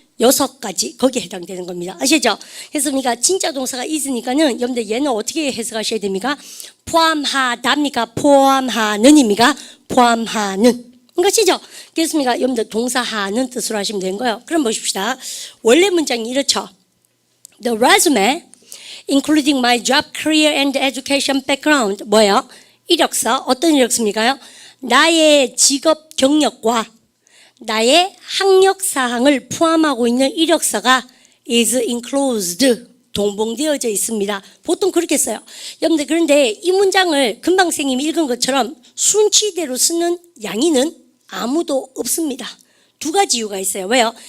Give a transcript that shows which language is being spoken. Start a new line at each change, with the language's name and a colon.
Korean: 6가지 거기에 해당되는 겁니다. 아시죠? 그래서 우리가 진짜 동사가 있으니까는 여러분들 얘는 어떻게 해석하셔야 됩니까? 포함하답니까? 포함하는입니까? 포함하는 것이죠. 그렇습니까? 여러분들 동사하는 뜻으로 하시면 되는 거예요. 그럼 보십시다. 원래 문장이 이렇죠.
English: The resume, including my job, career and education background.
Korean: 뭐예요? 이력서. 어떤 이력서입니까요? 나의 직업 경력과 나의 학력 사항을 포함하고 있는 이력서가
English: is enclosed
Korean: 동봉되어져 있습니다. 보통 그렇게 써요. 여러분들 그런데 이 문장을 금방 선생님이 읽은 것처럼 순치대로 쓰는 양인은 아무도 없습니다. 2가지 이유가 있어요. 왜요?